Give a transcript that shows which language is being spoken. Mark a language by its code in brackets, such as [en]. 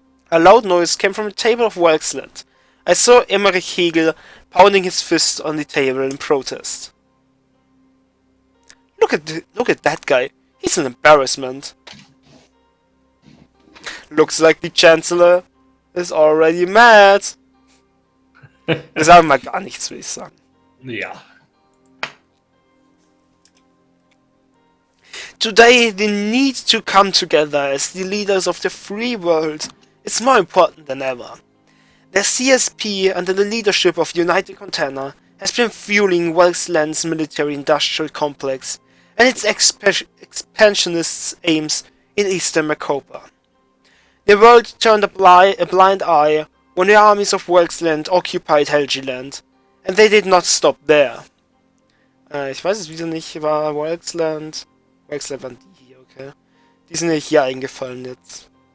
[en] A loud noise came from the table of Welksland. I saw Emmerich Hegel pounding his fist on the table in protest. Look at that guy. He's an embarrassment. Looks like the Chancellor is already mad. [de] Wir sagen mal gar nichts, will ich sagen. Ja. [en] Today they need to come together as the leaders of the free world. It's more important than ever. The CSP, under the leadership of United Container, has been fueling Welk's military-industrial complex and its expansionist aims in eastern Macopa. The world turned a blind eye when the armies of Welk's occupied Helgeland, and they did not stop there. [de] Ich weiß es wieder nicht, war Welk's waren die hier, okay. Die sind nicht hier eingefallen jetzt.